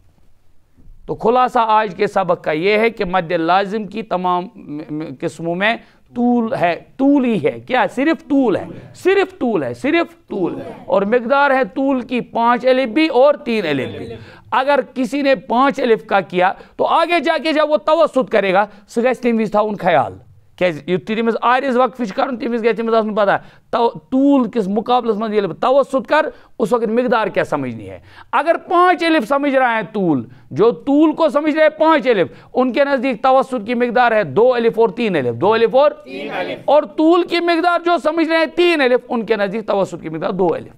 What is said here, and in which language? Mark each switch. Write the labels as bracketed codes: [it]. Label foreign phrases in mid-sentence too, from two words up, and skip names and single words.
[ur] تو خلاصہ آج کے سبق کا یہ ہے کہ مد لازم کی تمام قسموں میں طول ہے طول ہی ہے. کیا صرف طول ہے صرف طول اور مقدار ہے طول کی 5 الف بھی اور 3 الف بھی. اگر کسی نے 5 الف کا کیا تو آگے جا کے جب وہ توسط کرے گا [ks] سہ گژھِ تمہِ وِزِ تھاوُن خیال یُتھُے تٔمِس آرِز وقفہِ چھُ کَرُن تٔمِس گژھِ تٔمِس آسُن پتہ طول کس مقابلس منٛز ییٚلہِ بہٕ توسط کر [ur] اس وقت مقدار کیا سمجھنی ہے. اگر 5 الف سمجھ رہا ہے طول جو طول کو سمجھ رہے ہیں 5 الف ان کے نزدیک توسط کی مقدار ہے 2 الف اور 3 الف 2 الف اور طول کی مقدار جو سمجھ رہے ہیں 3 الف ان کے نزدیک توسط کی مقدار 2 الف.